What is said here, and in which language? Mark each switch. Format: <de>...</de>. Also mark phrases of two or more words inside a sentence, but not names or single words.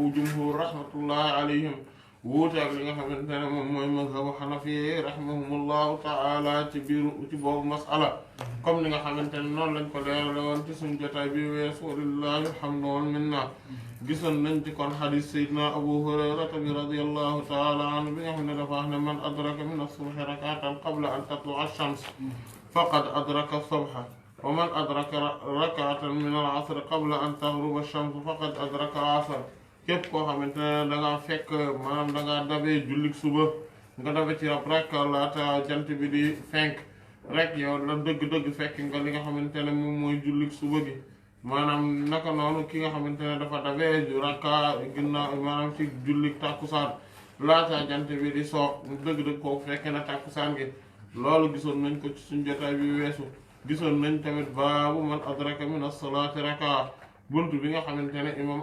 <ar>جمهور رحمة الله عليهم</ar> <wo>wuute ak li nga xamante ne moom mooy mazhabu xanafi</wo> <ar>رحمهم الله تعالى</ar> <wo>ci boobu masala comme li nga xamante ne noonu lañ ko leerale woon ci suñu jotaay bi weesu</wo> <ar>ولله الحمد والمنة</ar> <wo>gisoon nañ ci kon xadis sayyidina Abu Hurayrata bi</wo> <ar>رضي الله تعالى عنه</ar> <wo>bi nga xam ne dafa wax ne</wo> <ar>من أدرك من الصبح ركعة قبل أن تطلع الشمس فقد أدرك الصبح ومن أدرك ركعة من العصر قبل أن تغرب الشمس فقد أدرك العصر</ar> <wo>képp koo xamante ne dangaa fekk maanaam dangaa dabee jullik suba nga dabe ci ab rek laata jant bi di fenk rek yow la dëgg-dëgg fekk nga li nga xamante ne moom mooy jullik suba gi maanaam naka noonu ki nga xamante ne dafa dabee rakka ginnaaw maanaam ci jullik tàkkusaan laata jant bi di soog dëgg-dëgg kooku fekke na tàkkusaan gi loolu gisoon nañ ko ci suñ jotaay bi weesu gisoon nañ tamit baabu</wo> <ar>من أدرك من الصلاة ركعة</ar> <wo>bunt bi nga xamante ne imam</wo>